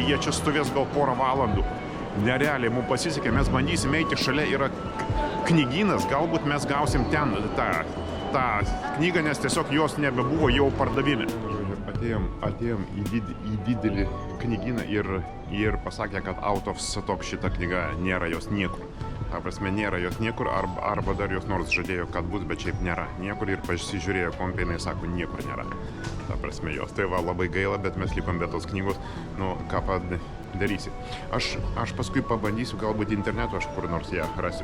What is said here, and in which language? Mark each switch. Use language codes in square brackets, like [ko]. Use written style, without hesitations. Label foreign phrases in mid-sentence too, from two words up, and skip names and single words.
[lt] Jie čia stovės gal porą valandų. Nerealiai, mums pasisekė, mes bandysime eiti, šalia yra knygynas, galbūt mes gausim ten tą knygą, nes tiesiog jos nebebuvo jau pardavime. Atėjom į didelį knygyną ir pasakė, kad [en] out of stock [lt] šita knyga nėra jos niekur. Ta prasme, nėra jos niekur, arba dar jos nors žadėjo, kad bus, bet šiaip nėra niekur ir pasižiūrėjo kompiai, sako, niekur nėra. Ta prasme jos. Tai va, labai gaila, bet mes likom be tos knygos, nu, ką padarysi. Aš paskui pabandysiu, galbūt internetu aš kur nors ją rasiu.